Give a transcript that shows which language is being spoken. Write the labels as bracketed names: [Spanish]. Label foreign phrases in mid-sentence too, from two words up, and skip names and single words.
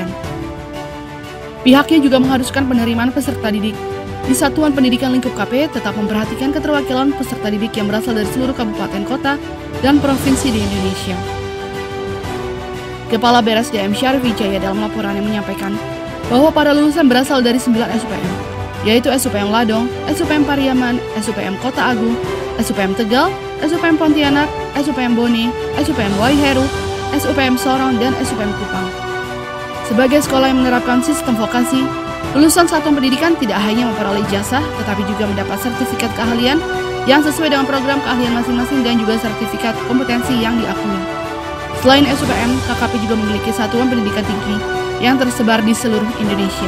[Indonesian] Pihaknya juga mengharuskan penerimaan peserta didik di Satuan Pendidikan Lingkup KP tetap memperhatikan keterwakilan peserta didik yang berasal dari seluruh kabupaten kota dan provinsi di Indonesia. Kepala BRSDM Syarif Wijaya dalam laporannya menyampaikan bahwa para lulusan berasal dari 9 SUPM, yaitu SUPM Ladong, SUPM Pariaman, SUPM Kota Agung, SUPM Tegal, SUPM Pontianak, SUPM Bone, SUPM Waiheru, SUPM Sorong, dan SUPM Kupang. Sebagai sekolah yang menerapkan sistem vokasi, lulusan satuan pendidikan tidak hanya memperoleh ijazah, tetapi juga mendapat sertifikat keahlian yang sesuai dengan program keahlian masing-masing dan juga sertifikat kompetensi yang diakui. Selain SUPM, KKP juga memiliki satuan pendidikan tinggi yang tersebar di seluruh Indonesia.